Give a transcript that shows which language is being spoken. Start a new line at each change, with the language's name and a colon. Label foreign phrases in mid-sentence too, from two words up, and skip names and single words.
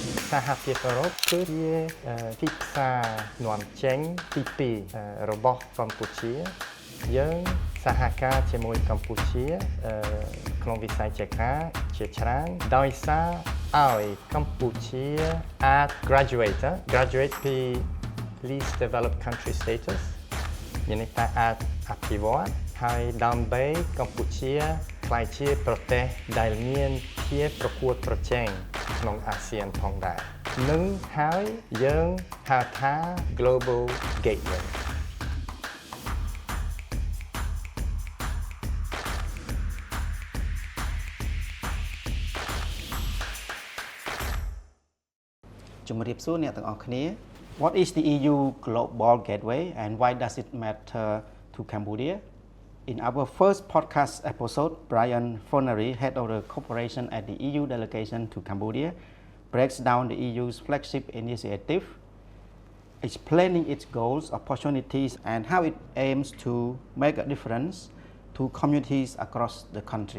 Khmer: សហភាពអឺរ៉ុបគឺជាទីផ្សារនាំចេញទី2របស់កម្ពុជាយើងសហការជាមួយកម្ពុជា ក្នុងវិស័យចក្រាជាច្រើនដោយសារឲ្យកម្ពុជាអាច graduate ពី
English: least developed country status
Khmer: មានន័យថាអាចអភិវឌ្ឍហើយដើម្បីកម្ពុជាក្លាយជាប្រទេសដែលមានភាពប្រកួតប្រជែងក្នុងអាស៊ានផងដែរនឹងហើយយើងហៅថា Global Gateway ជំរាបសួរអ្នកទាំងអស់គ្នា
English: What is the EU Global Gateway and why does it matter to Cambodia? In our first podcast episode, Brian Fonery, head of the cooperation at the EU delegation to Cambodia, breaks down the EU's flagship initiative, explaining its goals, opportunities, and how it aims to make a difference to communities across the country.